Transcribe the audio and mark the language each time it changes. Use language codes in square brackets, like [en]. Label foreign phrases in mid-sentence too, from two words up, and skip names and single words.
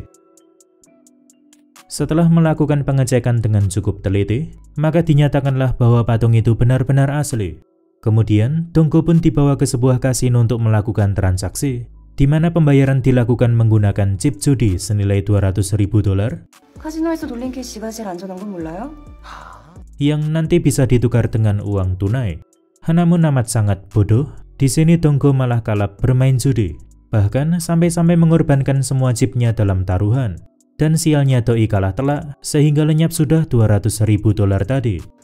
[id] Setelah melakukan pengecekan dengan cukup teliti, maka dinyatakanlah bahwa patung itu benar-benar asli. Kemudian, Dongko pun dibawa ke sebuah kasino untuk melakukan transaksi, di mana pembayaran dilakukan menggunakan chip judi senilai $200.000 [ko] 카지노에서 돌린 캐시가 제일 안전한 건 몰라요? [id] yang nanti bisa ditukar dengan uang tunai. Namun amat sangat bodoh, di sini Dongko malah kalap bermain judi, bahkan sampai-sampai mengorbankan semua chipnya dalam taruhan. Dan sialnya doi kalah telak, sehingga lenyap sudah $200.000 tadi.